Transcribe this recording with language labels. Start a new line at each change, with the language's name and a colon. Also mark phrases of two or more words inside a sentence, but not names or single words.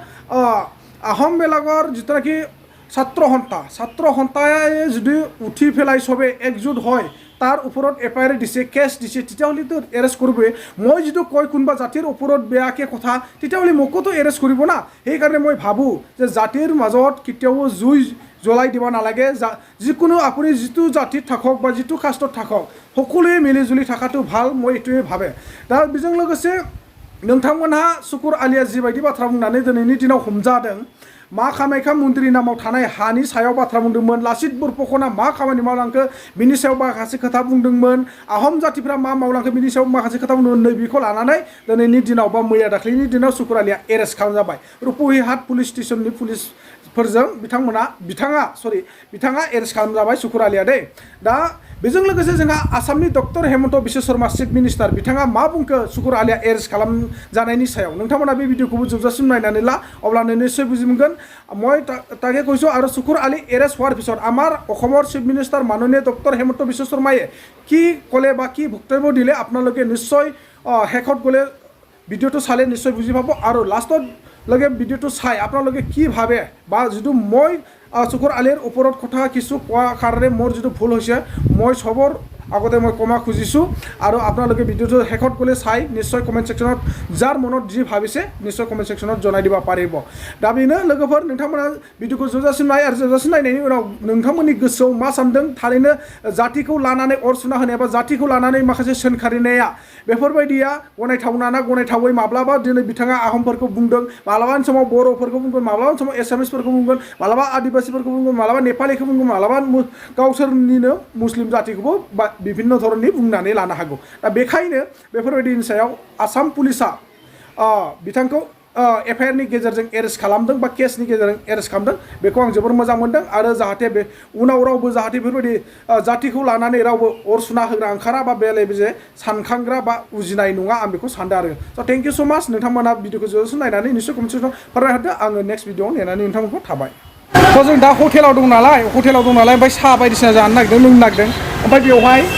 Assamese: আহোমবিলাকৰ যিটো নেকি ছাত্ৰ সন্থাই যদি উঠি পেলাই চবে একজোট হয় তাৰ ওপৰত এফআইআৰ দিছে কেছ দিছে তেতিয়াহ'লেতো এৰেষ্ট কৰিবই মই যিটো কয় কোনোবা জাতিৰ ওপৰত বেয়াকৈ কথা তেতিয়াহ'লে মোকোতো এৰেষ্ট কৰিব না সেইকাৰণে মই ভাবোঁ যে জাতিৰ মাজত কেতিয়াও জুই জ্বলাই দিব নালাগে যিকোনো আপুনি যিটো জাতিত থাকক বা যিটো কাষ্টত থাকক সকলোৱে মিলিজুলি থকাটো ভাল মই এইটোৱে ভাবে
Bodo: दा बेजों लोगोसे नोंथांमोनहा सुकुर आलीया जिबायदि बाथ्रा बुंनानै दिनैनि दिनाव हमजादों मा कामाख्या मन्दिरनि नामाव थानाय हानि सायाव बाथ्रा बुंदोंमोन लासित बरफुकना मा खामानि मावलांखो बिनि सायाव माखासे खोथा बुंदोंमोन आहम जातिफ्रा मा मावलांखो बिनि सायाव माखासे खोथा बुंदोंमोन नैबेखौ लानानै दिनैनि दिनाव बा मैया दाख्लैनि दिनाव सुकुर आलीया एरेस्ट खालामजाबाय रुपुहि हाट पुलिस स्टेशननि पुलिसफोरजों बिथाङा एरेस्ट खालामजाबाय सुकुर आलीया दे दा बेजों लोगोसे जोंहा आसामनि डक्टर हेमन्त बिश्व शर्मा चिफ मिनिस्टार बिथाङा मा बुंखो सुकुर आलीया एरेस्ट खालामजानायनि सायाव नोंथांमोना बे भिडिअखौबो जोबजासिम नायनानै ला अब्लानो निश्चय बुजि मोनगोन
Assamese: মই তাকে কৈছোঁ আৰু সুকুৰ আলী এৰেষ্ট হোৱাৰ পিছত আমাৰ অসমৰ
English: chief minister
Assamese: মাননীয় ডক্টৰ হেমন্ত বিশ্ব শৰ্মায়ে কি ক'লে বা কি বক্তব্য দিলে আপোনালোকে নিশ্চয় শেষত গ'লে ভিডিঅ'টো চালে নিশ্চয় বুজি পাব আৰু লাষ্টত লগে ভিডিঅ'টো চাই আপোনালোকে কি ভাবে বা যিটো মই চুকুৰ আলিৰ ওপৰত কথা কিছু কোৱা কাৰণে মোৰ যিটো ভুল হৈছে মই চবৰ আগতে মই ক্ষমা খুজিছোঁ আৰু আপোনালোকে ভিডিঅ'টো শেষত গ'লে চাই নিশ্চয়
English: comment section
Assamese: যাৰ মনত যি ভাবিছে নিশ্চয়
English: comment section
Assamese: জনাই দিব পাৰিব
Bodo: दा बेनो लोगोफोर नोंथांमोना भिडिअ'खौ जोबजासिम नाय आरो जोबजासिम नायनायनि उनाव नोंथांमोननि गोसोआव मा सानदों थारैनो जातिखौ लानानै अर सुना होनाय बा जातिखौ लानानै माखासे सोंखारिनाया बेफोरबायदिया गनायथावना ना गनायथावै माब्लाबा दिनै बिथाङा आहमफोरखौ बुंदों माब्लाबानि समाव बर'फोरखौ बुंगोन माब्लाबानि समाव एसामिसफोरखौ बुंगोन माब्लाबा आदिबासिफोरखौ बुंगोन माब्लाबा नेपालिखौ बुंगोन माब्लाबा गावसोरनिनो मुस्लिम जातिखौबो
Bangla: বিভিন্ন ধরনের
Bodo: बुंनानै लानो हागौ दा बेखायनो बेफोरबायदिनि सायाव आसाम पुलिसा बिथांखौ एफआइआर नि गेजेरजों एरेस्ट खालामदों बा केसनि गेजेरजों एरेस्ट खालामदों बेखौ आं जोबोर मोजां मोनदों आरो जाहाथे बे उनाव रावबो जाहाथे बेफोरबायदि जातिखौ लानानै रावबो अर सुना होग्रा ओंखारा बा बेले बेजे सानखांग्रा बा उजिनाय नङा आं बेखौ सानदों आरो स'
English: thank you so much
Bodo: नोंथांमोना भिडिअखौ जोबजासिम नायनानै निश्चय
English: comment section
Bodo: फोरमायहरदो आङो नेक्स्ट भिडिअआव नेनानै नोंथांमोनखौ थाबाय थ' जों दा हटेलाव दं नालाय ओमफ्राय साहा बायदिसिना जानो नागिरदों लोंनो नागिरदों ओमफ्राय बेवहाय